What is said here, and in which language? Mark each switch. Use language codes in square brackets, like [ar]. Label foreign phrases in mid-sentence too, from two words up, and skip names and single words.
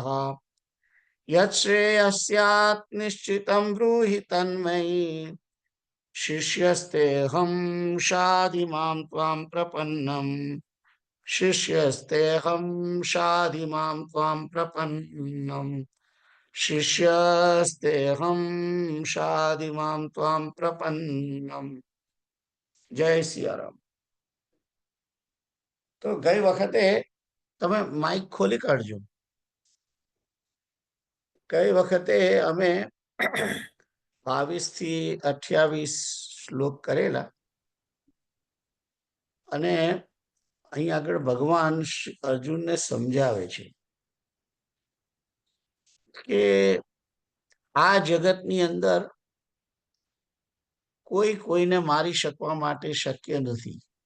[sa] यच्छ्रेयस्यात् निश्चितं ब्रूहि तन्मयि शिष्यस्तेऽहं शाधि मां त्वां प्रपन्नम् शिष्यस्तेऽहं शाधि मां त्वां प्रपन्नम् शिष्यस्तेऽहं शाधि मां त्वां प्रपन्नम्। [hi] जय सियाराम। [gu] તો ગઈ વખતે તમે માઇક ખોલી કાઢજો. ગઈ વખતે અમે 22 થી 28 શ્લોક કરેલા અને અહીં આગળ ભગવાન અર્જુનને સમજાવે છે કે આ જગતની અંદર કોઈ કોઈને મારી શકવા માટે શક્ય નથી.